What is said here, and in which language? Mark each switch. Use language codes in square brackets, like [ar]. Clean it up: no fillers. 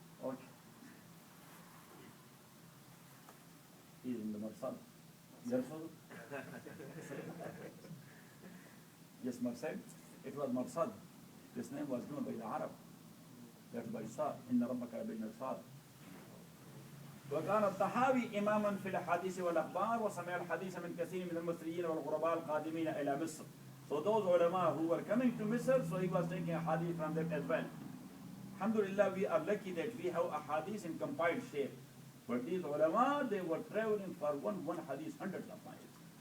[en] Okay. He is in the Marsal. Yarsal? Yes, Marsal. It was Marsal. This name was given by the Arab. That's by Sa. [ar] Inna rabbaka bil mirsad. وكان الطحاوي إماما في الحديث والأخبار وسمع الحديث من كثير من المصريين والغرباء القادمين إلى مصر. [en] So those ulama who were coming to Misr, so he was taking a hadith from them as well. Alhamdulillah, we are lucky that we have a hadith in compiled shape. But these ulama, they were traveling for one hadith hundreds of miles.